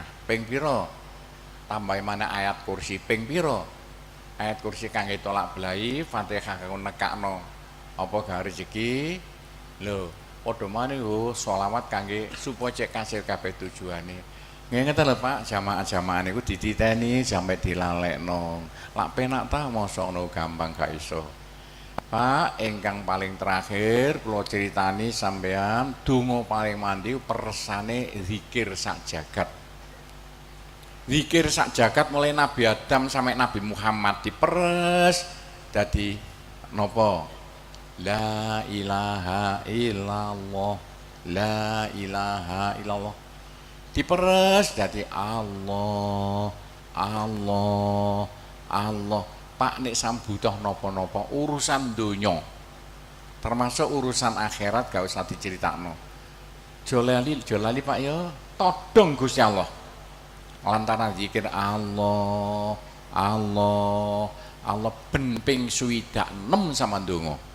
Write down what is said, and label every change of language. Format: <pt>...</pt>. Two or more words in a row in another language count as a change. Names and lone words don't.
<jv>ping pira tambahi maneh ayat kursi ping pira ayat kursi kangge tolak belahi Fatihah kanggo nekakno apa gak rezeki lho padha maneh yo selawat kangge supaya cek kasil kabeh tujuane ngene lho Pak jamaah-jamaah niku dititeni sampai dilalekno lak penak ta mosok no gampang gak iso Pak, ingkang paling terakhir kula critani sampean donga paling mandi persane zikir sak jagat. Zikir sak jagat mulai Nabi Adam sampai Nabi Muhammad diperes dadi napa?</jv> <ar>لا إله إلا الله. لا إله إلا الله.</ar> <jv>Diperes dadi Allah. Allah. Allah. Pak nek sambutoh napa-napa urusan donya termasuk urusan akhirat gak usah diceritakno jolali Pak ya todong Gusti Allah lantaran zikir Allah Allah Allah ben ping 26 sama ndonga</jv>